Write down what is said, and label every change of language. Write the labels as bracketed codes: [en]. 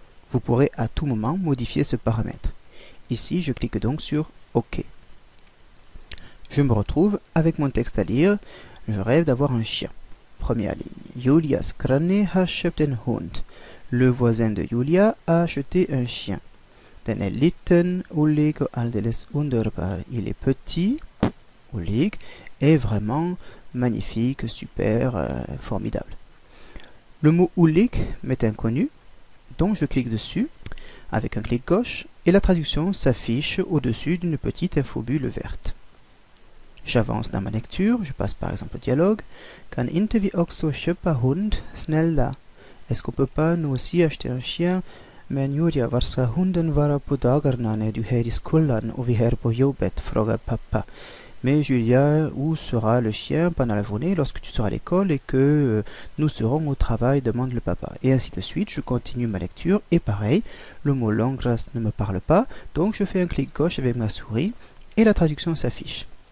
[fr] Vous pourrez à tout moment modifier ce paramètre. Ici, je clique donc sur OK. Je me retrouve avec mon texte à lire. Je rêve d'avoir un chien. Première ligne. [sv] Julias granne har köpt en hund. [fr] Le voisin de Julia a acheté un chien. [sv] Den är liten, olig och alldeles underbar. [fr] Il est petit, olig, et vraiment magnifique, super, formidable. Le mot olig m'est inconnu, donc je clique dessus avec un clic gauche et la traduction s'affiche au-dessus d'une petite infobulle verte. J'avance dans ma lecture, je passe par exemple au dialogue. [sv] Kan inte vi också köpa hund, snälla? [fr] Est-ce qu'on peut pas nous aussi acheter un chien? [sv] Men Julia, var ska hunden vara på dagarna när du är i skolan och vi är på jobbet, frågar pappa. [fr] Mais Julia, où sera le chien pendant la journée lorsque tu seras à l'école et que nous serons au travail, demande le papa. Et ainsi de suite, je continue ma lecture et pareil, le mot langras ne me parle pas, donc je fais un clic gauche avec ma souris et la traduction s'affiche.